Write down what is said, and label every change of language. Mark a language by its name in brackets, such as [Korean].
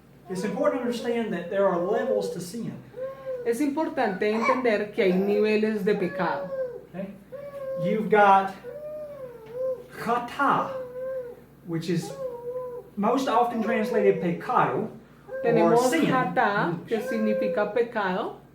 [English] it's important to understand that there are levels to sin. [Spanish] Es importante entender que hay niveles de pecado. [English] Okay? You've got chata, which is most often translated pecado, or [Spanish] Tenemos [English] sin. [Spanish] hatá, que significa pecado.